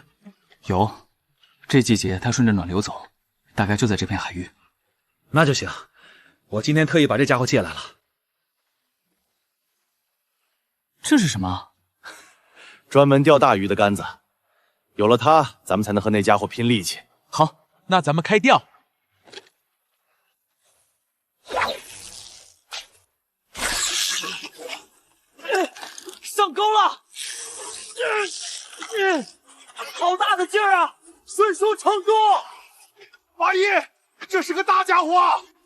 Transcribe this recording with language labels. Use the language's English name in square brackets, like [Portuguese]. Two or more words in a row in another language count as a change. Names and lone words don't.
[Chinese] 有，這季節它順着暖流走，大概就在這片海域。那就行，我今天特意把這家伙借來了。這是什麼？專門釣大魚的桿子，有了它，咱們才能和那家伙拼力氣。好，那咱們開釣。上鈎了！好大的勁兒啊！孫叔成功！八一，這是個大家伙！